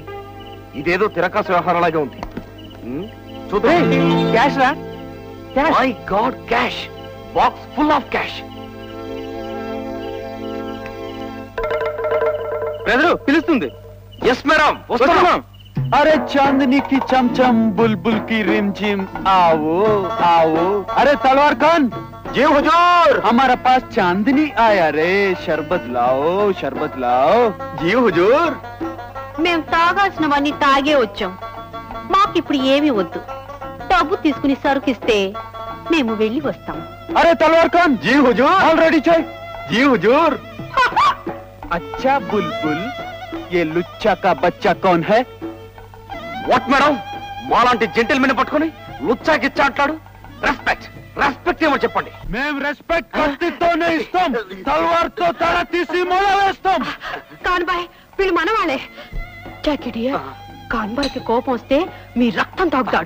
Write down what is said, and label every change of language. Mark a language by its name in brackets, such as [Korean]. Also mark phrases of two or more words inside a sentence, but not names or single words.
[Telugu] ఇదేదో తిరకాసు వ్యవహారంలాగా ఉంది. చూద్దాం. క్యాష్ రా. [English] My god, cash box full of cash. [Telugu] బ్రదరు పిలుస్తుంది. [English] Yes madam, [Telugu] వస్తున్నాం. [Hindi] अरे चांदनी की चमचम बुलबुल की रिमझिम आओ आओ. अरे तलवार खान, जी हुजूर. हमारा पास चांदनी आया रे. शरबत लाओ, शरबत लाओ. जी हुजूर. [Telugu] మేము తాగాల్సినవన్నీ తాగే వచ్చాం. మాకిప్పుడు ఏమీ వద్దు. డబ్బు తీసుకుని సరుకిస్తే మేము వెళ్ళి వస్తాం. [Hindi] अरे तलवार खान, जी हुजूर. ऑलरेडी चाय. जी हुजूर. अच्छा बुलबुल, ये लुच्चा का बच्चा कौन है? [English] What madam, [Telugu] మాలాంటి జెంటిల్మెన్ పట్టుకుని లుచ్చా గిచ్చా అంటాడు. [English] Respect respect [Telugu] ఏమో చెప్పండి. మేము రెస్పెక్ట్ కత్తితోనే ఇస్తాం, తలవార్తో తల తీసి మొల వేస్తాం. కాన్బాయ్, వీళ్ళు మనవాళ్ళే. జాకీ డియర్, కాన్బాయ్కి కోపం వస్తే మీ రక్తం తాగుతాడు.